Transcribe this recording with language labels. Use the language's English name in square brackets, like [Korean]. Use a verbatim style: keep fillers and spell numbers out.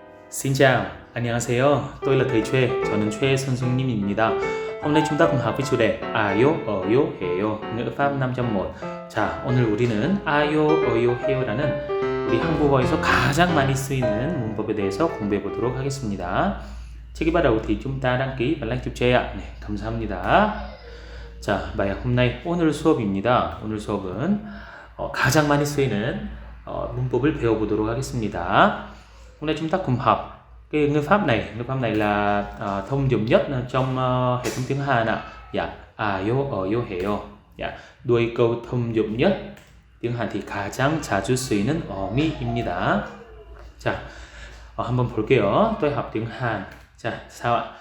[Vietnamese] Xin chào, 안녕하세요. Tôi là thầy Choi, [Korean] 저는 Choi 선생님입니다. [Vietnamese] Hôm nay chúng ta cùng học với chủ đề 아요, 어요, 해요, ngữ pháp năm 점 일. [Korean] 자, 오늘 우리는 아요, 어요, 해요라는 우리 한국어에서 가장 많이 쓰이는 문법에 대해서 공부해 보도록 하겠습니다. [Vietnamese] Trước khi bắt đầu thì chúng ta đăng ký và like giúp Choi ạ. [Korean] 네, 감사합니다. 자, [Vietnamese] bài hôm nay [Korean] 오늘 수업입니다. 오늘 수업은 어, 가장 많이 쓰이는 어, 문법을 배워보도록 ha겠습니다. [Vietnamese] Hôm nay chúng ta cùng học cái ngữ pháp này. Ngữ pháp này là à, thông dụng nhất trong à, hệ thống tiếng Hàn ạ. Dạ, 아요, 어요, 해요. Dạ, đuôi câu thông dụng nhất tiếng Hàn thì [Korean] 가장 자주 쓰이는 어미입니다. 자, 어, 한번 볼게요. [Vietnamese] Tôi học tiếng Hàn. Dạ, sao ạ?